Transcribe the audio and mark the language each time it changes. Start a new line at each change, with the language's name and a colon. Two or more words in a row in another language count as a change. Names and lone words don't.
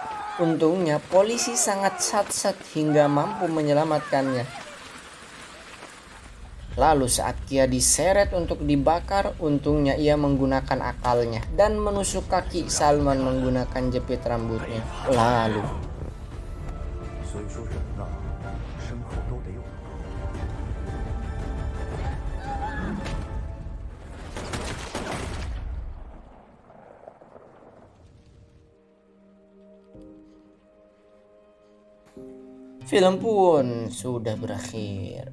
Indonesian: Untungnya polisi sangat sat-sat hingga mampu menyelamatkannya. Lalu saat Kia diseret untuk dibakar, untungnya ia menggunakan akalnya dan menusuk kaki Salman menggunakan jepit rambutnya. Lalu
Chinese: 所以说人呐，身后都得有。
Indonesian: film pun sudah berakhir.